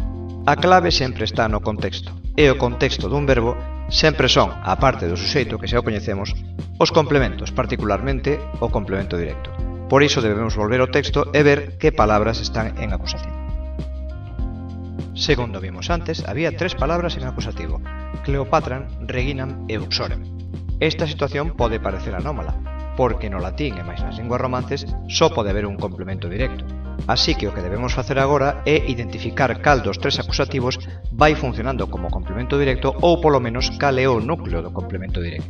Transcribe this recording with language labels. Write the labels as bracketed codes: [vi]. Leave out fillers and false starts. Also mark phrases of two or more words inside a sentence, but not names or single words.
[gl] A clave sempre está no contexto, e o contexto dun verbo sempre son, a parte do suxeito que xa o coñecemos, os complementos, particularmente o complemento directo. Por iso debemos volver ao texto e ver que palabras están en acusativo. Segundo vimos antes, había 3 palabras en acusativo: Cleopatram, Reginam e Uxorem. Esta situación pode parecer anómala, porque no latín e máis nas linguas romances só pode haber un complemento directo. Así que o que debemos facer agora é identificar cal dos 3 acusativos vai funcionando como complemento directo ou polo menos cal é o núcleo do complemento directo.